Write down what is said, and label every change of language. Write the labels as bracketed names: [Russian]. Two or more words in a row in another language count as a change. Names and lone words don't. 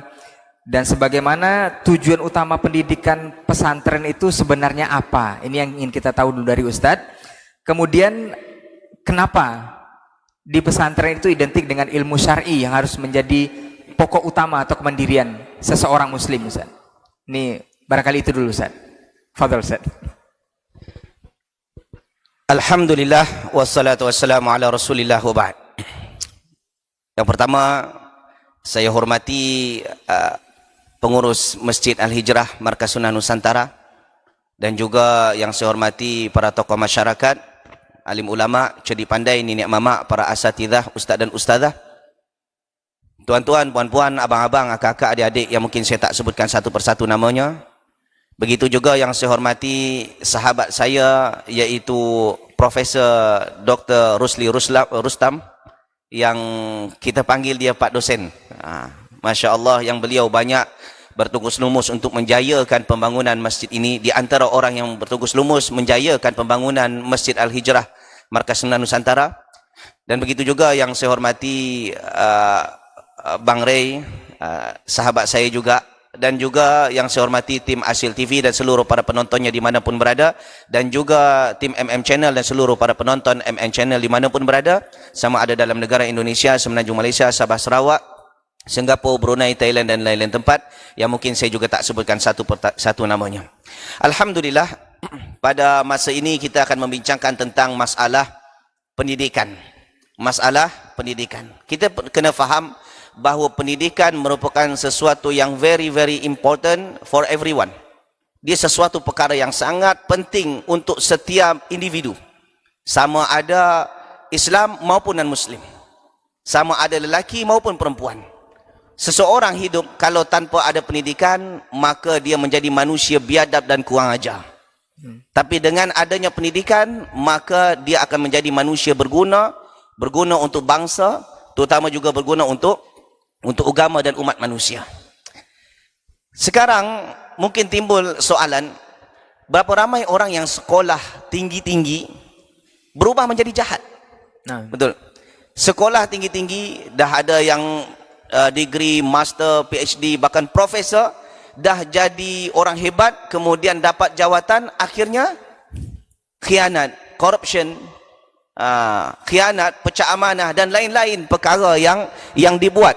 [Malay] Dan sebagaimana tujuan utama pendidikan pesantren itu sebenarnya apa? Ini yang ingin kita tahu dulu dari Ustaz. Kemudian kenapa di pesantren itu identik dengan ilmu syar'i yang harus menjadi pokok utama atau kemandirian seseorang muslim Ustaz. Ini barangkali itu dulu Ustaz. Fadhal Ustaz. [Arabic] Alhamdulillah wassalatu wassalamu ala Rasulillah wa ba'd. [Malay] Yang pertama saya hormati pengurus Masjid Al-Hijrah Markas Sunan Nusantara, dan juga yang saya hormati para tokoh masyarakat, alim ulama, cerdik pandai, nenek mama, para asatidzah, ustaz dan ustazah, tuan-tuan, puan-puan, abang-abang, akak-akak, adik-adik yang mungkin saya tak sebutkan satu persatu namanya. Begitu juga yang saya hormati sahabat saya, yaitu Profesor Dr. Rusli Rustam, yang kita panggil dia Pak Dosen. Masya Allah, yang beliau banyak bertugas lumus untuk menjayakan pembangunan masjid ini. Di antara orang yang bertugas lumus menjayakan pembangunan Masjid Al-Hijrah Markas Sunan Nusantara. Dan begitu juga yang saya hormati Bang Ray, sahabat saya juga, dan juga yang saya hormati tim Hasil TV dan seluruh para penontonnya dimanapun berada, dan juga tim MM Channel dan seluruh para penonton MN Channel dimanapun berada, sama ada dalam negara Indonesia, Semenanjung Malaysia, Sabah, Sarawak, Singapura, Brunei, Thailand dan lain-lain tempat yang mungkin saya juga tak sebutkan satu namanya. Alhamdulillah, pada masa ini kita akan membincangkan tentang masalah pendidikan. Masalah pendidikan. Kita kena faham bahawa pendidikan merupakan sesuatu yang [English] very important for everyone. [Malay] Dia sesuatu perkara yang sangat penting untuk setiap individu. Sama ada Islam maupun non-Muslim. Sama ada lelaki maupun perempuan. Seseorang hidup kalau tanpa ada pendidikan, maka dia menjadi manusia biadab dan kurang ajar. Tapi dengan adanya pendidikan, maka dia akan menjadi manusia berguna untuk bangsa, terutama juga berguna untuk agama dan umat manusia. Sekarang mungkin timbul soalan, berapa ramai orang yang sekolah tinggi-tinggi berubah menjadi jahat? Betul. Sekolah tinggi-tinggi, dah ada yang degree, master, PhD, bahkan profesor, dah jadi orang hebat, kemudian dapat jawatan, akhirnya khianat, corruption, khianat, pecah amanah dan lain-lain perkara yang dibuat.